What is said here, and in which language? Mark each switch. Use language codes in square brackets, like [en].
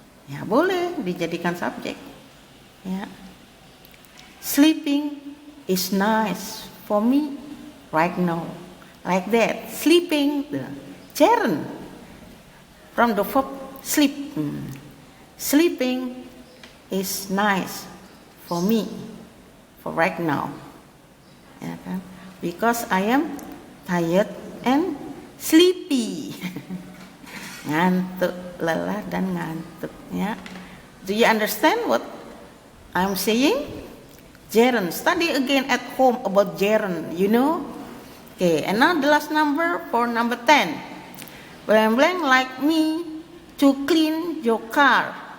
[id] Ya boleh dijadikan subjek. Ya. [en] Sleeping is nice for me right now, like that. Sleeping, gerund from the verb sleep. Sleeping is nice for me, for right now. [id] ya kan? [en] Because I am tired and sleepy. [id] Ngantuk, lelah dan ngantuk, ya. [en] Do you understand what I'm saying? Gerund. Study again at home about gerund, you know. Okay, and now the last number for number 10. Blank blank like me to clean your car.